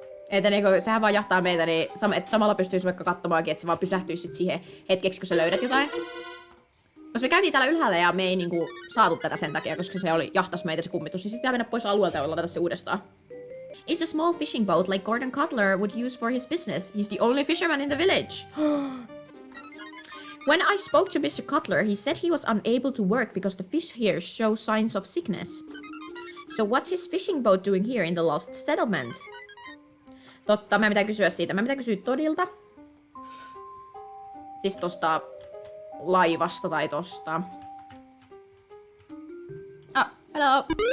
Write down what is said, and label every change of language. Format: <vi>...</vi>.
<fi>Että niinku, sehän vaan jahtaa meitä, niin että samalla pystyisi vaikka katsomaankin, että se vaan pysähtyisi sit siihen hetkeksi, kun sä löydät jotain. Koska me käytiin täällä ylhäällä ja me ei niinku saatu tätä sen takia, koska se oli jahtas meitä se kummitus, niin sitten pitää mennä pois alueelta ja ladata se uudestaan.</fi> <en>It's a small fishing boat like Gordon Cutler would use for his business. He's the only fisherman in the village. When I spoke to Mr. Cutler, he said he was unable to work because the fish here show signs of sickness. So what's his fishing boat doing here in the lost settlement?</en> <fi>Totta, mä pitää kysyä siitä. Mä pitää kysyä Todilta. Siis tosta laivasta tai tosta.</fi> <en>Hello.</en>